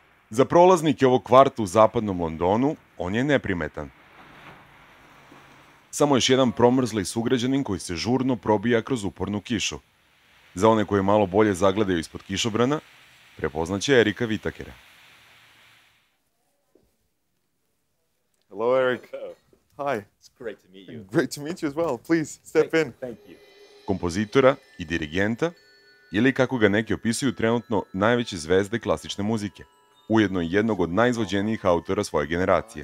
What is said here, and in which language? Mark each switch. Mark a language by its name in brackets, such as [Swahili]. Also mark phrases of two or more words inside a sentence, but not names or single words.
[Serbian] Za prolaznike ovog kvarta u zapadnom Londonu, on je neprimetan. Samo još jedan promrzli sugrađanin koji se žurno probija kroz upornu kišu. Za one koji malo bolje zagledaju ispod kišobrana, prepoznaće Erika Whitacrea. [English] Hello, Eric. Hi. It's great to meet you. Great to meet you as well. Please, step in. Thank you. [Serbian] Kompozitora i dirigenta, ili kako ga neki opisuju trenutno najveće zvezde klasične muzike, ujedno i jednog od najizvođenijih autora svoje generacije.